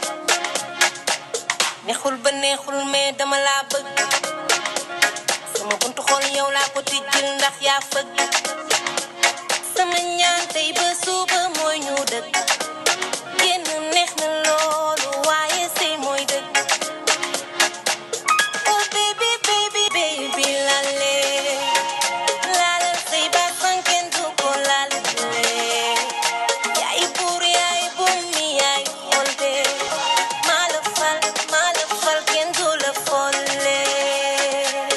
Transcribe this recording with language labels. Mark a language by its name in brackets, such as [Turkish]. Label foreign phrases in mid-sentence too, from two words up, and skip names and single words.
[Wolof] neexul ba neexul mais dama laa bëgg sama buntu xol yow laa ko tijjil ndax yaa fëgg sama ñaan tey ba suba mooy ñu dëkk génn neex na loolu waaye sëy mooy dëkk [English] oh baby baby baby [Wolof] la leen laalal sëy ba fanken du ko laal leen yaay buur yaay bum mi yaay xol bee maa la fal kenn du la folle